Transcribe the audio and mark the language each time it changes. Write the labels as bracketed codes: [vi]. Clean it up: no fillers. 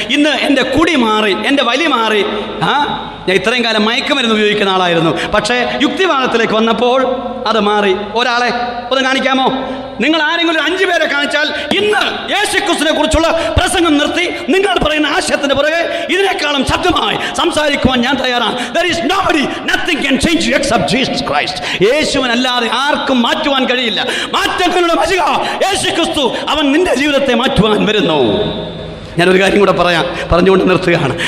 [ml] ഇന്ന് എൻ്റെ കുടി മാറി, എൻ്റെ വലി മാറി. ഞാൻ ഇത്രയും കാലം മയക്കുമരുന്ന് ഉപയോഗിക്കുന്ന ആളായിരുന്നു, പക്ഷേ യുക്തിവാദത്തിലേക്ക് വന്നപ്പോൾ അത് മാറി. ഒരാളെ ഒന്ന് കാണിക്കാമോ? നിങ്ങൾ ആരെങ്കിലും 5 പേരെ കാണിച്ചാൽ ഇന്ന് യേശുക്രിസ്തുവിനെ കുറിച്ചുള്ള പ്രസംഗം നിർത്തി നിങ്ങൾ പറയുന്ന ആശയത്തിന് പുറകെ ഇതിനേക്കാളും ശബ്ദമായി സംസാരിക്കുവാൻ ഞാൻ തയ്യാറാണ്. [en] There is nobody, nothing can change you except Jesus Christ. [ml] യേശുവിനല്ലാതെ ആർക്കും മാറ്റുവാൻ കഴിയില്ല. മാറ്റങ്ങളുടെ മഷിക യേശുക്രിസ്തു, അവൻ നിന്റെ ജീവിതത്തെ മാറ്റുവാൻ വരുന്നു. ഞാനൊരു കാര്യം കൂടെ പറഞ്ഞുകൊണ്ട് നിർത്തുകയാണ്.